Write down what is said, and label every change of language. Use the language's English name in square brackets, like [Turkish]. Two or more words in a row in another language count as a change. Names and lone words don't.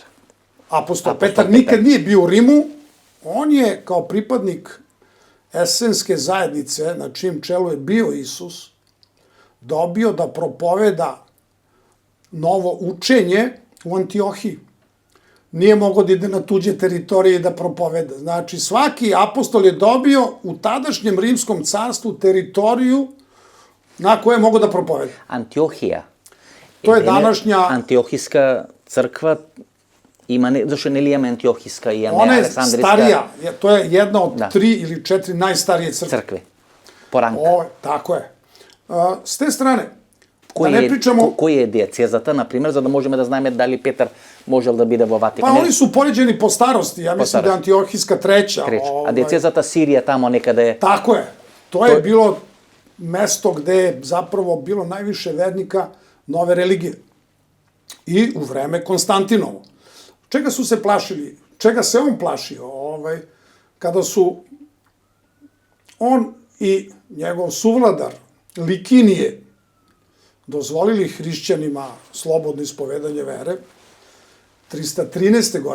[Serbian] Apostol Petar nikad nije bio u Rimu, on je kao pripadnik esenske zajednice, na čijem čelu je bio Isus, dobio da propoveda novo učenje u Antiohiji. Nije mogao da ide na tuđe teritorije i da propoveda. Znači, svaki apostol je dobio u tadašnjem rimskom carstvu teritoriju na koje je mogao da propoveda. Антиохија. To je današnja... [Macedonian] Антиохиска црква има не, зашто нели имаме Антиохиска и имаме [Serbian] Ona je [Macedonian] Александриска [Serbian] starija, to je jedna od Da. 3 ili 4 najstarije crkve. [Macedonian] цркви. По ранг. [Serbian] Tako je. S te strane, da [Macedonian] Кој [Serbian] ne [Macedonian] е [Serbian] pričamo... [Macedonian] кој е дијацезата, на пример, за да можеме да знаеме дали Петар можел да биде во Ватикан. [Serbian] Pa oni su poređeni po starosti, ja mislim da je Antiohijska treća. [Macedonian] А дијацезата Сирија тамо некаде е. [Serbian] Tako je. To je bilo mesto gde je zapravo bilo najviše vernika nove religije. I u vreme Konstantinovo. Čega su se plašili? Čega se on plašio? Kada su on i njegov suvladar Likinije dozvolili hrišćanima slobodno ispovedanje vere 313.